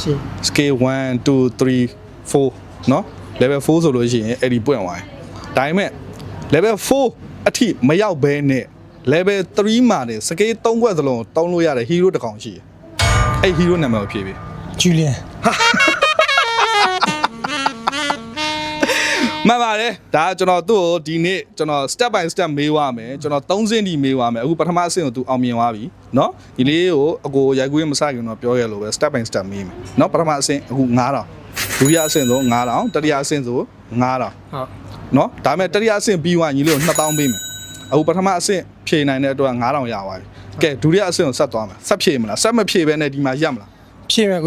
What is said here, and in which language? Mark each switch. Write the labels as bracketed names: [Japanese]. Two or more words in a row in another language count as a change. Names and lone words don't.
[Burmese] scale 1 2 3 4နော် level 4ဆိုလို့ရှိရင် AD ပွင့်သွားတယ်ဒါပေမဲ့ level 4အထိမရောက်ဘဲနဲ့ level 3မှာနေ scale 3ခွက်စလုံးတောင်းလို့ရတဲ့ hero တစ်ကောင်ရှိတယ်အဲ့ hero နာမည်ကိုဖြေပေး ဂျူလီယန် မှန်ပါတယ်ဒါကျွန်တော်သူ့ကိုဒီနေ့ကျွန်တော် [English] step by step [Burmese] မေးသွားမယ်ကျွန်တော်3ဆင့်ဒီမေးသွားမယ်အခုပထမအဆင့်ကိုသူအောင်မြင်သွားပြီเนาะဒီလေးကိုအကိုရိုက်ကူးရမစခင်တော့ပြောခဲ့လို့ပဲ [English] step by step [Burmese] မေးမယ်เนาะပထမအဆင့်အခု9000ဒုတိယအဆင့်ဆို9000တတိယအဆင့်ဆို9000 ဟုတ် เนาะဒါပေမဲ့တတိယအဆင့်ပြီးသွားညီလေးကို2000ပေးမယ်အခုပထမအဆင့်ဖြေနိုင်တဲ့အတွက်9000ရသွားပြီကဲဒုတိယအဆင့်ကိုဆက်သွားမယ်ဆက်ဖြေမလားဆက်မဖြေဘဲနဲ့ဒီမှာရက်မလား ဖြေမယ်ကို